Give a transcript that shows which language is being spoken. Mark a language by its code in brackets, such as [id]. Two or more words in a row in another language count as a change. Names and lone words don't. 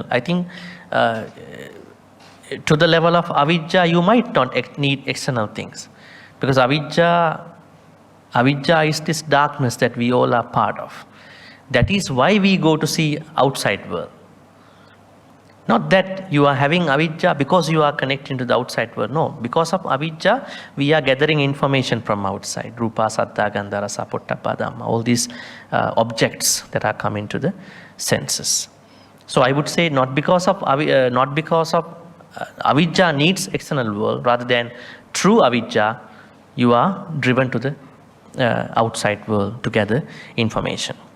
[en] I think to the level of avijja, you might not need external things, because avijja is this darkness that we all are part of. That is why we go to see outside world. Not that you are having avijja because you are connecting to the outside world. No, because of avijja, we are gathering information from outside. [pi] Rupa, sattva, gandha, rasa, pottappa, dhamma, [en] all these objects that are coming to the senses. So I would say not because of avijja needs external world, rather than true avijja, you are driven to the outside world to gather information.